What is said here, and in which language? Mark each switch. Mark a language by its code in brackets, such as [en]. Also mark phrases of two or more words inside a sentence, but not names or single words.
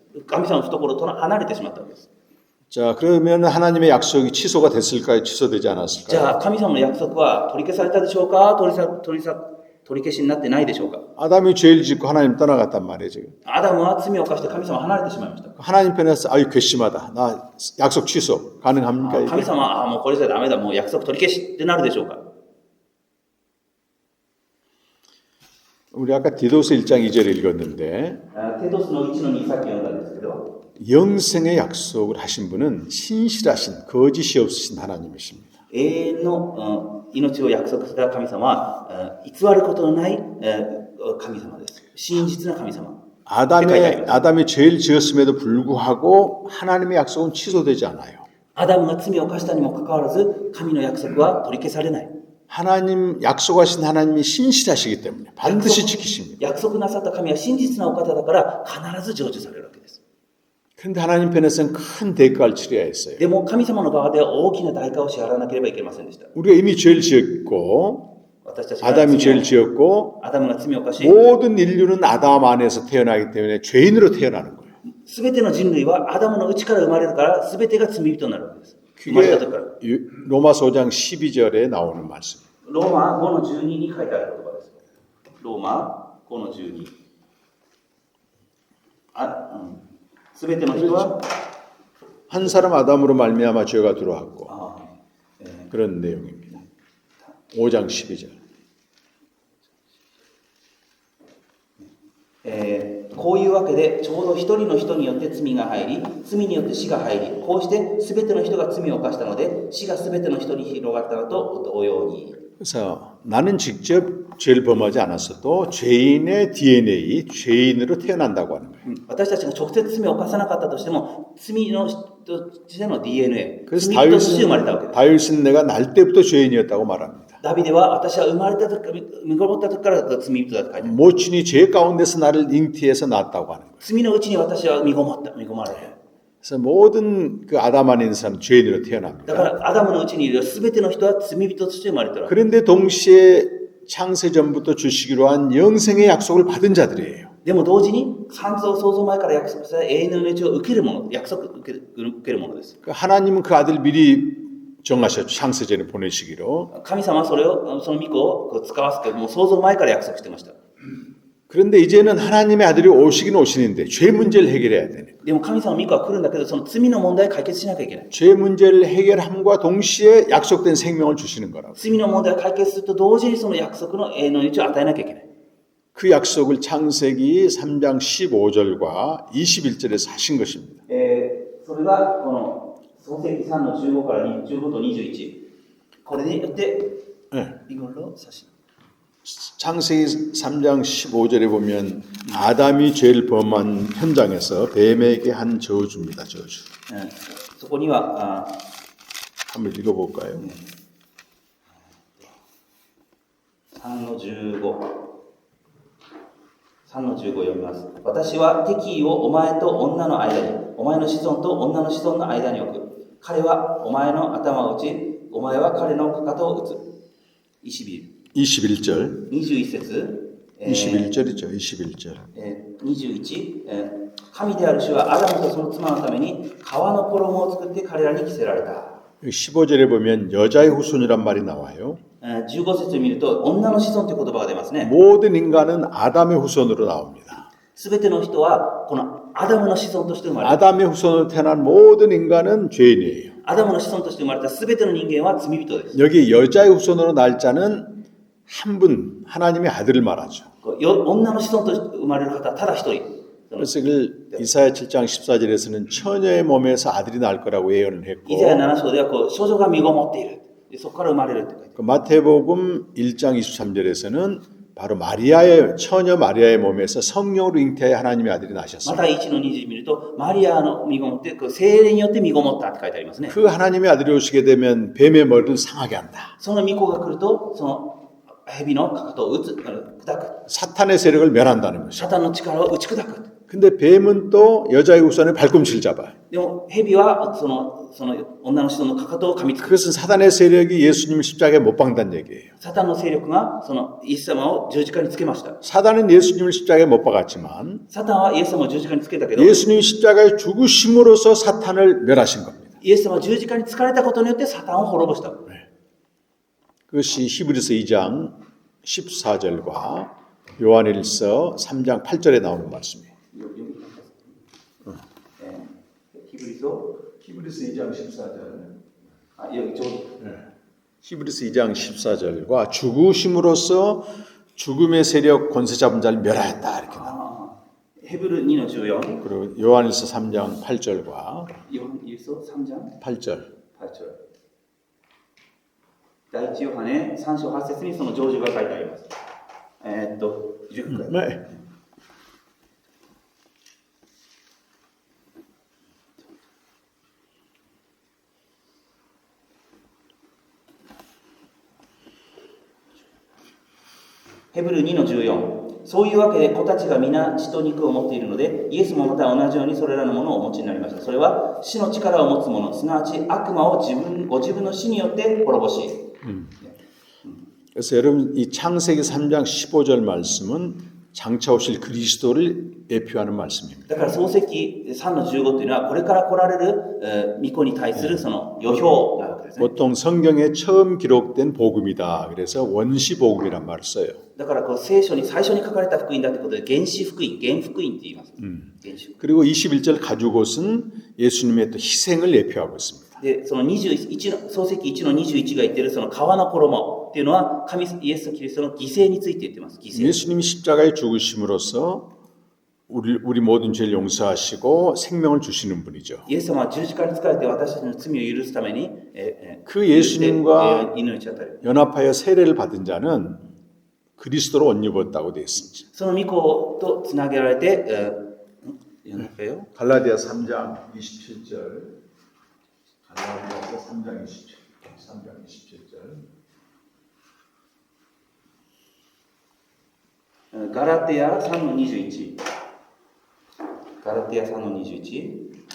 [ja] 神様の懐と離れてしまったわけです。 [ko] 자, 그러면 하나님의 약속이 취소가 됐을까요? 취소되지 않았을까요? [ja] じゃあ神様の約束は取り消されたでしょうか、取り消しになってないでしょうか。 [ko] 아담이 죄를 짓고 하나님 떠나갔단 말이에요, 지금. [ja] アダムは罪を犯して神様を離れてしまいました。 [ko] 하나님 편에서 아유 괘씸하다. 나 약속 취소. 가능합니까? [ja] 神様はもうこれじゃダメだ、もう約束取り消しってなるでしょうか。 [ko] 우리 아까 디도스 1장 2절을 읽었는데 [ja] テトスの1の2さっき読んだんですけど、 [ko] 영생의 약속을 하신 분은 신실하신 거짓이 없으신 하나님이십니다. [ja] 永遠の命を約束した神様は偽ることのない神様です。真実な神様。 [ko] 아담이 죄를 지었음에도 불구하고 하나님의 약속은 취소되지 않아요. [ja] アダムが罪を犯したにもかかわらず、神の約束は取り消されない。 [ko] 하나님 약속하신 하나님이 신실하시기 때문에 반드시 지키십니다. [ja] 約束なさった神は真実なお方だから必ず成就されるわけです。 [ko] 그런데 하나님 편에서는 큰 대가를 치러야 했어요. [ja] でも神様の側では大きな代価を支払わなければいけませんでした。 [ko] 우리가 이미 죄를 지었고 [ja] 私たちが [ko] 아담이 죄를 지었고 [ja] アダムが罪を犯し、 [ko] 모든 인류는 아담 안에서 태어나기 때문에 죄인으로 태어나는 거예요. [ja] すべての人類はアダムの内から生まれるから、すべてが罪人になるわけです。生まれ [ko] 그게 [ja] た時から。 [ko] 로마서 5장 12절에 나오는 말씀. [ja] ローマ5の12に書いてある言葉です。ローマ5の12。すべての人は [ko] 한 사람 아담으로 말미암아 죄가 들어왔고 그런 내용입니다. 5장 12절. [ja] こういうわけでちょうど一人の人によって罪が入り、罪によって死が入り、こうしてすべての人が罪を犯したので、死がすべての人に広がったのと同様に。 [ko] 그래서 나는 직접 죄를 범하지 않았어도 죄인의 DNA, 죄인으로 태어난다고 하는 거예요. [ja] 私たちが直接罪を犯さなかったとしても、罪の人としての DNA、 [ko] 그래서 [ja] 罪人として生まれたわけです。 [ko] 다윗은 내가 날 때부터 죄인이었다고 말합니다. [ja] ダビデは私は生まれた時、身ごもった時から罪人だと書いてある。 [ko] 모친이 죄 가운데서 나를 잉태해서 낳았다고 하는 거예요. [ja] 罪のうちに私は身ごまれる。 [ko] 그래서 모든 그 아담 안에 있는 사람 죄인으로 태어납니다. [ja] だからアダムのうちにいるすべての人は罪人として生まれている。 [ko] 그런데 동시에 창세 전부터 주시기로 한 영생의 약속을 받은 자들이에요. [ja] でも同時に創造前から約束され永遠の命を受けるもの、約束受けるものです。 [ko] 하나님은 그 아들 미리 정하셨죠. 창세전에 보내시기로. [ja] 神様はその御子を使わせて、もう創造前から約束してました。 [ko] 그런데 이제는 하나님의 아들이 오시긴 오시는데 죄 문제를 해결해야 되네. [ja] でも神様の御子は来るんだけど、その罪の問題を解決しなきゃいけない。 [ko] 죄 문제를 해결함과 동시에 약속된 생명을 주시는 거라고. [ja] 罪の問題を解決すると同時にその約束の永遠の命を与えなきゃいけない。 [ko] 그 약속을 창세기 3장 15절과 21절에서 하신 것입니다. [ja] それがこの創世記3の15から15と21。これによって、 [ko] 네. 이걸로 사실. 창세기 3장 15절에 보면 아담이 죄를 범한 현장에서 뱀에게 한 저주입니다. 저주. [ja] そこには [ko] 한번 읽어볼까요? [ja] 3 の15。3の15読みます。私は敵意をお前と女の間に、お前の子孫と女の子孫の間に置く。彼はお前の頭を打ち、お前は彼のかかとを打つ。 [ko] 21절. [ja] 21節。 [ko] 21절이죠. 21절. [ja] 21、神である主はアダムとその妻のために革の衣を作って彼らに着せられた。 [ko] 15절에 보면 여자의 후손이란 말이 나와요. [ja] 15 節を見ると女の子孫という言葉が出ますね。 [ko] 모든 인간은 아담의 후손으로 나옵니다. [ja] すべての人はこのアダムの子孫として生まれた。 [ko] 아담의 후손으로 태어난 모든 인간은 죄인이에요. [ja] アダムの子孫として生まれたすべての人間は罪人です。 [ko] 여기 여자의 후손으로 날 자는 한 분, 하나님의 아들을 말하죠. [ja] 女の子孫として生まれる方はただ一人。 [ko] 그래서 이사야 7장 14절에서는 처녀의 몸에서 아들이 날 거라고 예언을 [ja] イザヤ [ko] 했고 [ja] 7章では少女が身ごもっている。そこから生まれるって書いてある。 [ko] 그 마태복음 1장 23절에서는 바로 마리아의 처녀 마리아의 몸에서 성령으로 잉태하여 하나님의 아들이 [ja] ま [ko] 나셨습니다. [ja] た1の20見るとマリアの身ごもって聖霊によって身ごもったって書いてありますね。 [ko] 그 하나님의 아들이 오시게 되면 뱀의 머리를 상하게 한다. [ja] その御子が来るとその蛇のかかとを砕く。 [ko] 사탄의 세력을 멸한다는 것이죠. [ja] サタンの力を打ち砕く。 [ko] 근데 뱀은 또 여자의 후손의 발꿈치를 잡아요. [ja] でも蛇はその女の人のかかとを噛みつく。 [ko] 그것은 사탄의 세력이 예수님을 십자가에 못 박는다는 얘기예요. [ja] サタンの勢力がそのイエス様を十字架につけました。 [ko] 사단은 예수님을 십자가에 못 박았지만 [ja] サタンはイエス様を十字架につけたけど、 [ko] 예수님이 십자가에 죽으심으로써 사탄을 멸하신 겁니다. [ja] イエス様は十字架につかれたことによってサタンを滅ぼした。 [ko] 그것이 히브리서 2장 14절과 요한일서 3장 8절에 나오는 말씀이에요. [ja] ヒブリソ [ko] 히브리서 2장 14절. [ja] あ、いやちょうど [ko] 히브리서 2장 14절과 죽으심으로써 죽음의 세력 권세 잡은 자를 멸하였다 이렇게 나와요. [ja] ヘブル2の14、 [ko] 그리고 요한일서 3장 8절과 [ja] ヨハネ書3章 [ko] 8절. [ja] 8章。第一ヨハネ3章8節にその成就が書いてあります。10回。 [ko] 네. [ja] ヘブル2の14。そういうわけで子たちが皆血と肉を持っているので、イエスもまた同じようにそれらのものをお持ちになりました。それは死の力を持つ者、すなわち悪魔をご自分の死によって滅ぼし。 [ko] 그래서 여러분 이 창세기 3장 15절 말씀은 장차 오실 그리스도를 예표하는 말씀입니다. [ja] だから創世記3の15というのはこれから来られる御子に対するその予表なわけですね。 [ko] 보통 성경에 처음 기록된 복음이다. 그래서 원시 복음이란 말을 써요. [ja] だからこう聖書に最初に書かれた福音だということで原始福音、原福音って言います。原始福音。 [ko] 그리고 21절 가죽옷은 예수님의 또 희생을 예표하고 있습니다. [ja] で、その21の創世記1の21が言ってるその皮の衣っていうのはイエス・キリストの犠牲について言ってます。犠牲。 [ko] 예수님이 십자가에 죽으심으로써 우리 모든 죄를 용서하시고 생명을 주시는 분이죠. [ja] イエス様は十字架につかれて私たちの罪を許すために [ko] 그 예수님과 [ja] 命を与える。 [ko] 연합하여 세례를 받은 자는 그리스도로 옷 입었다고 되어 있습니다. [ja] その御子とつなげられて、 [ko] 갈라디아 3장 27절. 갈라디아서 3장 27절. [ja] ガラテヤ3の21。ガラテヤ3の21。